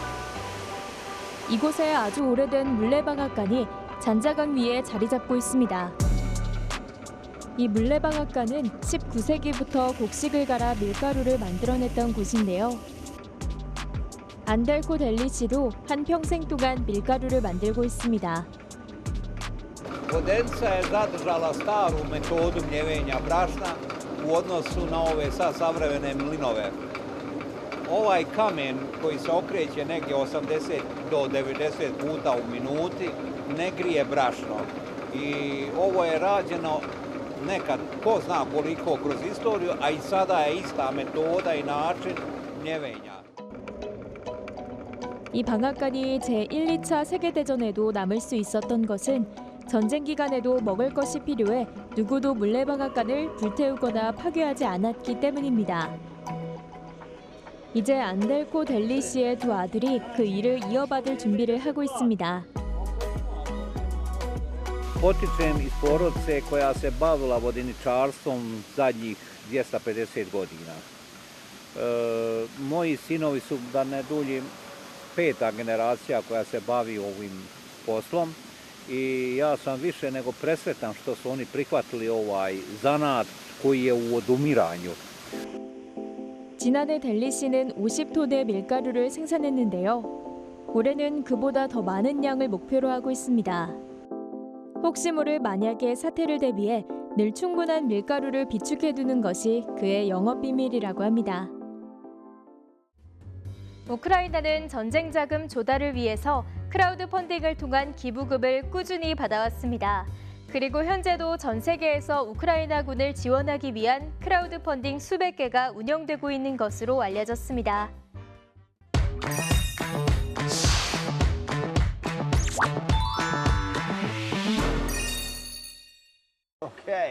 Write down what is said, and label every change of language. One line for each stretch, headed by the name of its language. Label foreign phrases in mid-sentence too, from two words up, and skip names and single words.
Korean: 이곳에 아주 오래된 물레방앗간이 잔자강 위에 자리 잡고 있습니다. 이 물레방앗간은 19세기부터 곡식을 갈아 밀가루를 만들어냈던 곳인데요. 안델코 델리치도 한평생 동안 밀가루를 만들고 있습니다.
Bosnian: Vodenica je zadržala staru metodu mljevenja brašna u odnosu na ove sad savremene mlinove. ovaj kamen koji se okreće negdje 80 do 90 puta u minuti ne grije brašno. I ovo je rađeno nekad, ko zna koliko kroz istoriju, a i sada je ista metoda i način mljevenja.
Korean: 이 방앗간이 제1, 2차 세계대전에도 남을 수 있었던 것은 전쟁 기간에도 먹을 것이 필요해 누구도 물레방앗간을 불태우거나 파괴하지 않았기 때문입니다. 이제 안델코 델리 씨의 두 아들이 그 일을 이어받을 준비를 하고 있습니다.
Bosnian: Potičem iz porodice koja se bavila vodeničarstvom zadnjih 250 godina. Moji sinovi su, da ne duljim, 5. generacija koja se bavi ovim poslom i ja sam više nego presretan što su oni prihvatili ovaj zanat koji je u odumiranju.
Korean: 지난해 델리 씨는 50톤의 밀가루를 생산했는데요. 올해는 그보다 더 많은 양을 목표로 하고 있습니다. 혹시 모를 만약의 사태를 대비해 늘 충분한 밀가루를 비축해두는 것이 그의 영업 비밀이라고 합니다. 우크라이나는 전쟁 자금 조달을 위해서 크라우드 펀딩을 통한 기부금을 꾸준히 받아왔습니다. 그리고 현재도 전 세계에서 우크라이나군을 지원하기 위한 크라우드 펀딩 수백 개가 운영되고 있는 것으로 알려졌습니다. Okay.